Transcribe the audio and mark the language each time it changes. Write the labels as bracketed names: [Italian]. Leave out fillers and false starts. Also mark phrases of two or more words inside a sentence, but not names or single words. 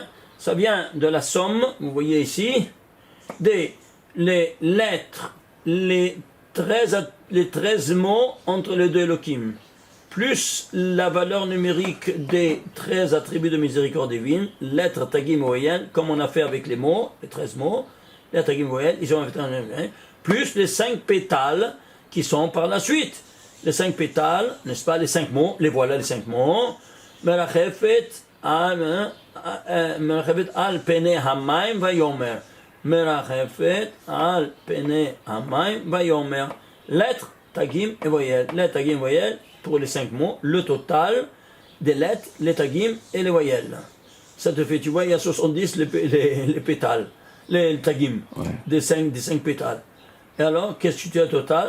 [French] Ça vient de la somme, vous voyez ici, des les lettres, les 13 mots entre les deux Elohim, plus la valeur numérique des 13 attributs de miséricorde divine, lettres, tagim, voyelles, comme on a fait avec les mots, les 13 mots, lettres, tagim, voyelles, ils ont plus les 5 pétales qui sont par la suite. Les 5 pétales, n'est-ce pas, les 5 mots, les voilà les 5 mots. [Hebrew] מרחפת על פני המים ויאמר. מרחפת על פני המים ויאמר. [French] Lettres, tagim et voyelles. Lettres, tagim, voyelles, pour les 5 mots, le total des lettres, les tagim et les voyelles. Ça te fait, tu vois, il y a 70 les pétales, les tagim, ouais. des 5 pétales. Et alors, qu'est-ce que tu as total?